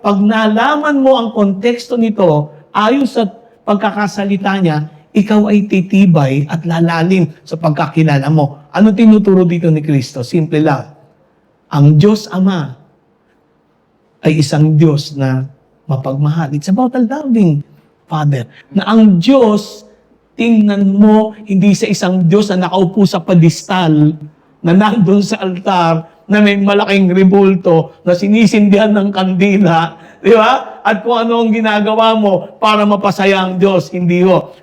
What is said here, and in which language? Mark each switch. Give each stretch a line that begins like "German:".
Filipino: Pag nalaman mo ang konteksto nito, ayon sa pagkakasalita niya, ikaw ay titibay at lalalim sa pagkakilala mo. Ano tinuturo dito ni Kristo? Simple lang. Ang Diyos Ama ay isang Diyos na mapagmahal.
English: It's about a loving Father.
Filipino: Na ang Diyos, tingnan mo, hindi sa isang Diyos na nakaupo sa pedestal, na nandun sa altar, na may malaking rebulto, na sinisindihan ng kandila, di ba? At kung ano ang ginagawa mo para mapasaya ang Diyos, hindi ho.